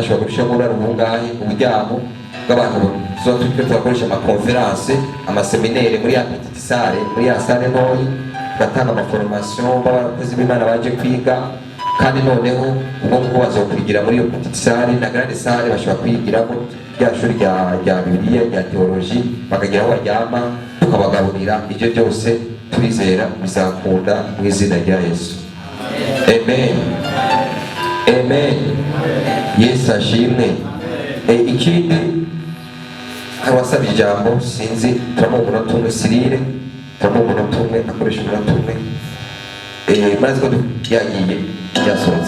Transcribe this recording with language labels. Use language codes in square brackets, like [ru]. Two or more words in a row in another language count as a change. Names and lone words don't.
[rw] ashobora gushyiramo uburaro bungahe, uburyamo bw'abantu tuzakoresha amakonferanse, amaseminere muri ya [fr] petite salle, [rw] muri ya salle ntoyi, batanga amaformation b'abakozi b'Imana baje kwiga, kandi noneho ubwo bazokwigira muri iyo [fr] petite salle [rw] na [fr] grande salle, [rw] bashobora kwigiramo rya shuri rya Bibiliya, rya theologie, bakagira aho baryama, tukabagaburira. Ibyo byose turizera bizakunda mu izina rya Yesu, amen amen. Yesu ashimwe. Ikindi abasabye ijambo sinzi, turamuha umunota umwe Cyrille, turamuha umunota umwe, akoresha umunota umwe. Murazi ko yagiye yasohotse.